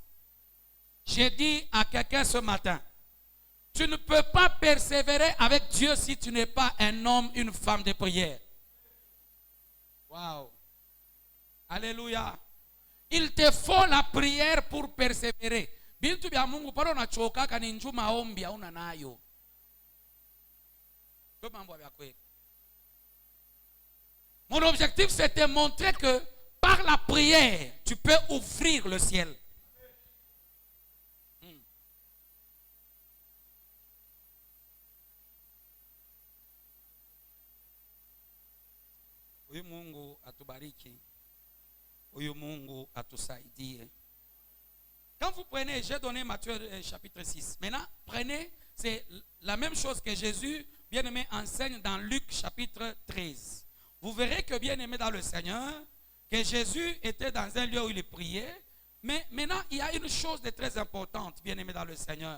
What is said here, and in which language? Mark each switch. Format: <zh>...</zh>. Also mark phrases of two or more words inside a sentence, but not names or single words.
<fr>J'ai dit à quelqu'un ce matin, tu ne peux pas persévérer avec Dieu si tu n'es pas un homme, une femme de prière. Wow. Alléluia. Il te faut la prière pour persévérer.</fr> <sw>Bintu bya Mungu pale unachoka kani njuma maombi hauna nayo.</sw> <fr>Mon objectif c'est de montrer que par la prière, tu peux ouvrir le ciel.</fr> <sw>Huyu Mungu atubariki. Huyu Mungu atusaidie.</sw> <fr>Quand vous prenez, j'ai donné Matthieu chapitre 6. Maintenant, prenez, c'est la même chose que Jésus, bien-aimé, enseigne dans Luc chapitre 13. Vous verrez que, bien-aimé dans le Seigneur, que Jésus était dans un lieu où il priait. Mais maintenant, il y a une chose de très importante, bien-aimé dans le Seigneur.</fr>